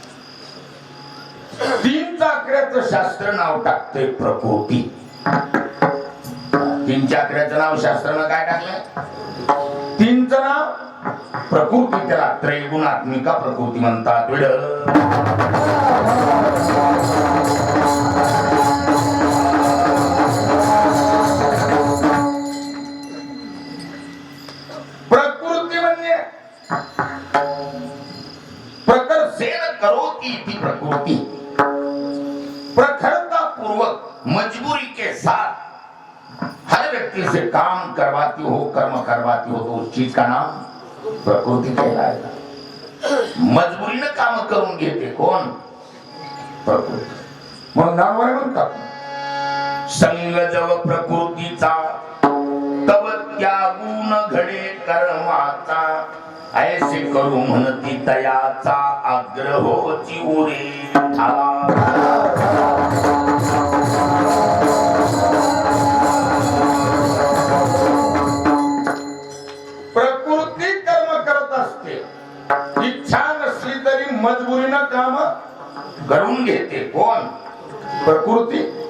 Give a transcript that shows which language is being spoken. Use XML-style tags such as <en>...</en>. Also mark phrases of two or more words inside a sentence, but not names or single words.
<mr>3च्या आकड्याचं शास्त्र नाव टाकतंय प्रकृती 3च्या आकड्याचं नाव शास्त्रानं काय टाकलंय 3चं नाव प्रकृती त्याला त्रैगुणात्मिका प्रकृती म्हणतात प्रकृती म्हणजे</mr> <sa>प्रकर्षेण करोति इति प्रकृति</sa> <hi>प्रखरता पूर्वक मजबूरी के साथ हर व्यक्ति से काम करवाती हो कर्म करवाती हो तो उस चीज का नाम प्रकृती कहलाएगा</hi> <mr>मजबुरीने काम करून घेते कोण प्रकृती म्हणून नावाने म्हणतात संग जव प्रकृतीचा तव त्यागून घडे कर्माचा ऐसे करू म्हणती तयाचा आग्रहोची उरे प्रकृती कर्म करत असते इच्छा नसली तरी मजबुरीनं काम करून घेते कोण प्रकृती</mr>